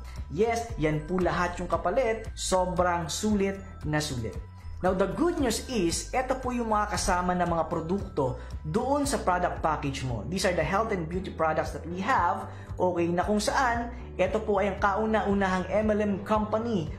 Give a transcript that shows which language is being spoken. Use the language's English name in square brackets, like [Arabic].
[Filipino] Yes, yan po lahat yung kapalit. Sobrang sulit na sulit. [English] Now, the good news is, [Filipino] ito po yung mga kasama na mga produkto doon sa product package mo. [English] These are the health and beauty products that we have. [Filipino] Okay, na kung saan, ito po ay ang kauna-unahang MLM company.